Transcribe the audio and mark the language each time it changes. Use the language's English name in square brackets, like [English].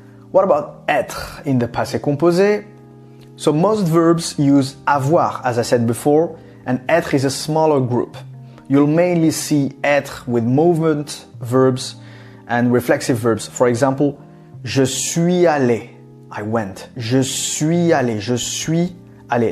[English] What about être in the passé composé? So most verbs use avoir, as I said before, and être is a smaller group. You'll mainly see être with movement verbs and reflexive verbs. For example, [French] je suis allé, [English] I went. [French] Je suis allé, je suis allé.